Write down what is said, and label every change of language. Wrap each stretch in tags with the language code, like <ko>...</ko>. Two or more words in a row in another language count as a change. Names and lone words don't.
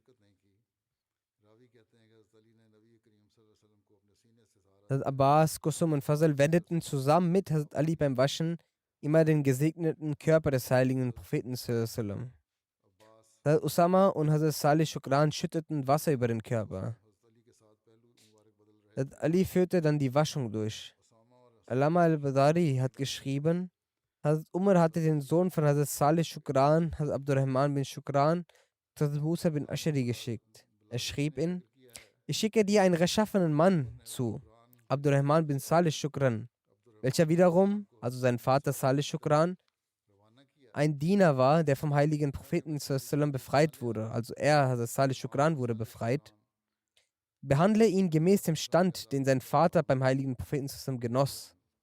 <de>Hazrat Abbas, Qusum und Fazl wendeten zusammen mit Hazrat Ali beim Waschen immer den gesegneten Körper des heiligen Propheten. Hazrat Usama und Hazrat Saleh Shukran schütteten Wasser über den Körper. Hazrat Ali führte dann die Waschung durch. Allama al-Badari hat geschrieben, Hazrat Umar hatte den Sohn von Hazrat Saleh Shukran, Hazrat Abdurrahman bin Shukran, Hazrat Musa bin Ashari geschickt. Er schrieb ihn, ich schicke dir einen rechtschaffenen Mann zu, Abdurrahman bin Saleh Shukran, welcher wiederum, also sein Vater Saleh Shukran, ein Diener war, der vom heiligen Propheten befreit wurde. Also er, Hazrat Saleh Shukran, wurde befreit. Behandle ihn gemäß dem Stand, den sein Vater beim heiligen Propheten zusammen genoss.</de>